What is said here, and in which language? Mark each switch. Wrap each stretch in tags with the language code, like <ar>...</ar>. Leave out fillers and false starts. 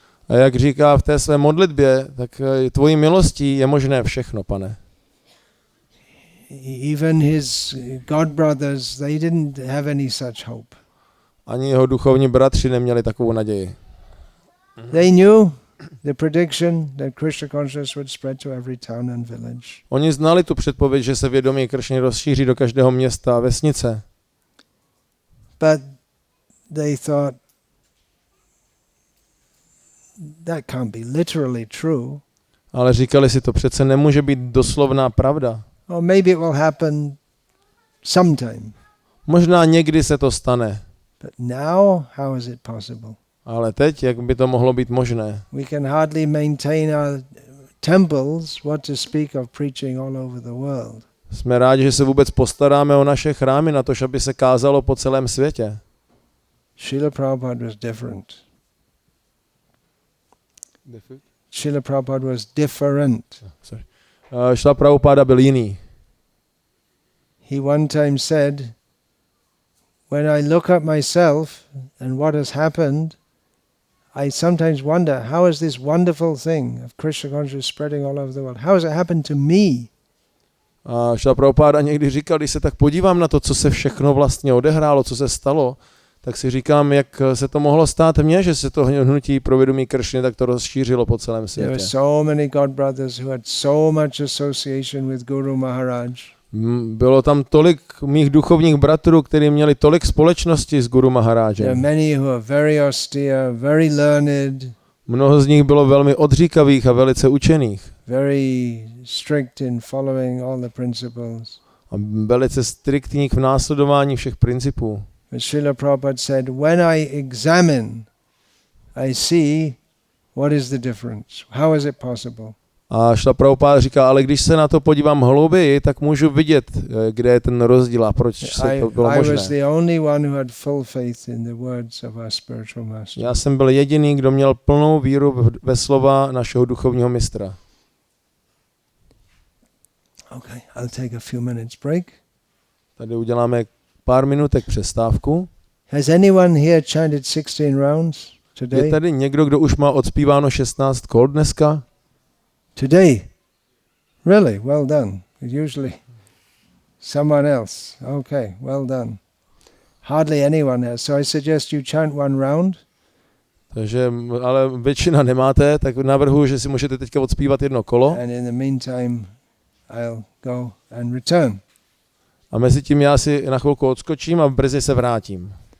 <cs>A jak říká v té své modlitbě, tak tvojí milostí je možné všechno, pane.</cs> <en>Even his god brothers, they didn't have any such hope.</en> <cs>Ani jeho duchovní bratři neměli takovou naději.</cs> <en>They knew the prediction that Krishna consciousness would spread to every town and village.</en> <cs>Oni znali tu předpověď, že se vědomí Kršny rozšíří do každého města a vesnice.</cs> <en>But they thought that can't be literally true.</en> <cs>Ale říkali si, to přece nemůže být doslovná pravda.</cs> <en>Or maybe it will happen sometime.</en> <cs>Možná někdy se to stane.</cs> <en>But now, how is it possible?</en> <cs>Ale teď, jak by to mohlo být možné?</cs> <en>We can hardly maintain our temples, what to speak of preaching all over the world.</en> <cs>Jsme rádi, že se vůbec postaráme o naše chrámy na to, aby se kázalo po celém světě.</cs> <en>Srila Prabhupada was different. Srila Prabhupada was different.</en> <cs>Srila Prabhupada byl jiný.</cs> <en>He one time said, when I look at myself and what has happened, I sometimes wonder, how is this wonderful thing of Krishna consciousness spreading all over the world, how has it happened to me?</en> <cs>A Srila Prabhupada někdy říkal, když se tak podívám na to, co se všechno vlastně odehrálo, co se stalo, tak si říkám, jak se to mohlo stát mně, že se to hnutí pro vědomí Kršny tak to rozšířilo po celém světě.</cs> <en>There were so many god brothers who had so much association with Guru Maharaj.</en> <cs>Bylo tam tolik mých duchovních bratrů, kteří měli tolik společnosti s Guru Maharážem.</cs> <en>There are many who are very austere, very learned.</en> <cs>Mnoho z nich bylo velmi odříkavých a velice učených.</cs> <en>Very strict in following all the principles.</en> <cs>A velice striktních v následování všech principů.</cs> <en>But Srila Prabhupada said, when I examine, I see what is the difference. How is it possible?</en> <cs>A Srila Prabhupada říká, ale když se na to podívám hlouběji, tak můžu vidět, kde je ten rozdíl a proč se to bylo možné.</cs> <en>I was the only one who had full faith in the words of our spiritual master.</en> <cs>Já jsem byl jediný, kdo měl plnou víru ve slova našeho duchovního mistra.</cs> <en>Okay, I'll take a few minutes break.</en> <cs>Tady uděláme pár minutek přestávku.</cs> <en>Has anyone here chanted 16 rounds today?</en> <cs>Je tady někdo, kdo už má odspíváno 16 kol dneska?</cs> <en>Today? Really? Well done. Usually someone else. Okay, well done. Hardly anyone has. So I suggest you chant one round.</en> <cs>Takže, ale většina nemáte, tak navrhuji, že si můžete teďka odspívat jedno kolo.</cs> <en>And in the meantime, I'll go and return.</en> <cs>A mezi tím já si na chvilku odskočím a brzy se vrátím.</cs>